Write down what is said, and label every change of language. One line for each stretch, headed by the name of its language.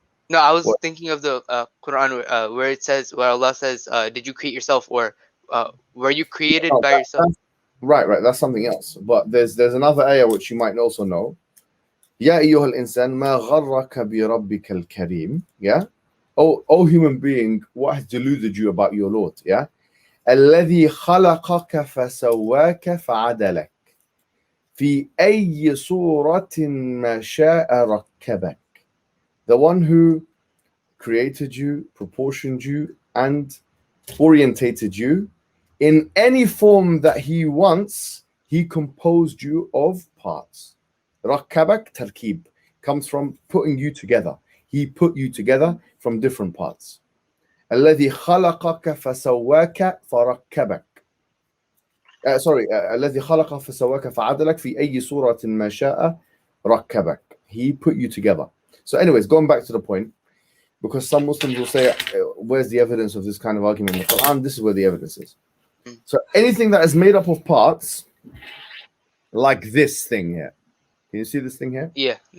English: No, I was thinking of the Quran where it says, where Allah says, "Did you create yourself, or were you created by yourself?" Right. That's something else. But there's another ayah which you might also know.
Arabic: Ya ayyuhal insan ma gharraka bi rabbika al-kareem.
English: Yeah. Oh human being, what has deluded you about your Lord? Yeah.
Arabic: الذي خلقك فسواك فعدلك في أي صورة ما شاء ركبك.
English: The one who created you, proportioned you, and orientated you in any form that he wants. He composed you of parts. Rakkabak tarkib comes from putting you together. He put you together from different parts.
Arabic: الذي خلقك فسواك فركبك. الذي خلقك فسواك فعدلك في أي صورة ما شاء ركبك.
English: He put you together. So anyways, going back to the point, because some Muslims will say, where's the evidence of this kind of argument in the Quran? This is where the evidence is. So anything that is made up of parts, like this thing here. Can you see this thing here? Yeah.